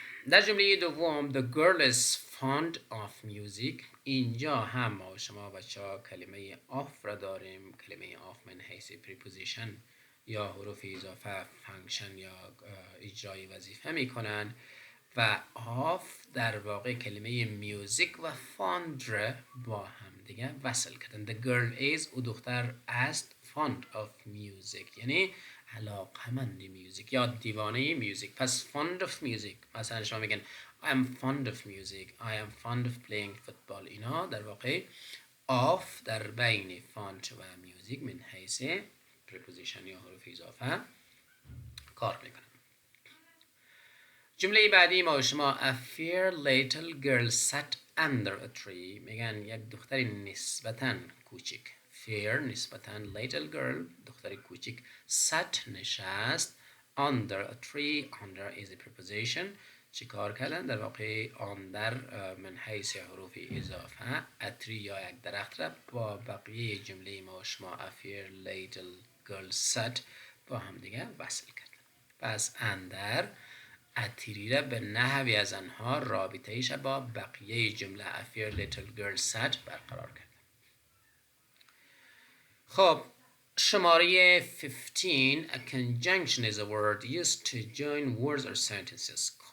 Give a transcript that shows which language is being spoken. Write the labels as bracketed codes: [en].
[fa] در جمله دوم [en] The girl is fond of music. [fa] اینجا هم ما شما بچه ها کلمه of را داریم. کلمه of من حیث preposition یا حروف اضافه فانکشن یا اجرای وظیفه میکنن و of در واقع کلمه music و fond را با هم دیگه وصل کردن. [en] The girl is [fa] او دختر است [en] fond of music [fa] یعنی علاقمند میوزیک یا دیوانه میوزیک. پس [en] fond of music [fa] مثلا شما میگن [en] I am fond of music, I am fond of playing football. [fa] اینا در واقع of در بین fond و music من حیث preposition یا حروف اضافه کار میکنن. جمله بعدی ما شما [en] A fair little girl sat under a tree. [fa] میگن یک دختر نسبتاً کوچک. [en] fair نسبتاً little girl [fa] دختر کوچک [en] sat [fa] نشست [en] under a tree. under is a preposition. [fa] چی کار کردن؟ در واقع آن در من حیث حروف اضافه اتری یا یک درخت را با بقیه جمله ما شما [en] A fair little girl sat [fa] با هم دیگه وصل کردن. پس اندر اتری را به نحوی از آنها رابطه‌ایش با بقیه جمله [en] A fair little girl sat [fa] برقرار کردن. خب شماره 15 [en] A conjunction is a word used to join words or sentences.